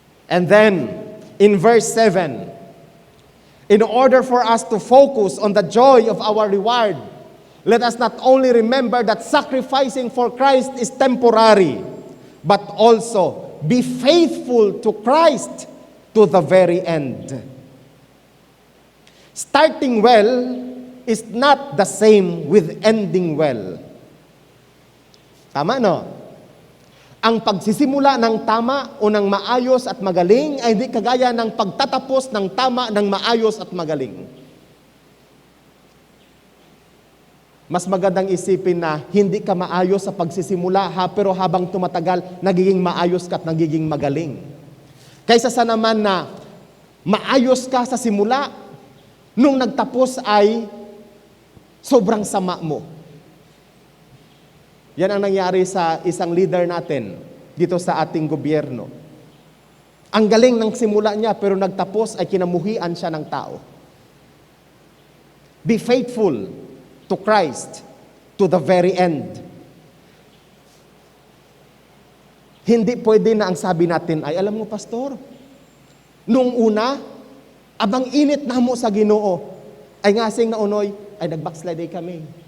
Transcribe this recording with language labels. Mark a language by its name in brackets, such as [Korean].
[English] And then, in verse 7, in order for us to focus on the joy of our reward, let us not only remember that sacrificing for Christ is temporary, but also be faithful to Christ to the very end. Starting well is not the same with ending well. [Filipino] Tama no? Ang pagsisimula ng tama o ng maayos at magaling ay hindi kagaya ng pagtatapos ng tama ng maayos at magaling. Mas magandang isipin na hindi ka maayos sa pagsisimula, pero habang tumatagal, nagiging maayos ka at nagiging magaling. Kaysa sa naman na maayos ka sa simula, nung nagtapos ay sobrang sama mo. Yan ang nangyari sa isang leader natin dito sa ating gobyerno. Ang galing ng simula niya, pero nagtapos ay kinamuhian siya ng tao. [English] Be faithful to Christ to the very end. [Filipino] Hindi pwede na ang sabi natin ay, alam mo pastor, nung una, abang init na mo sa Ginoo, ay ngasing na unoy, ay nag-backslide kami.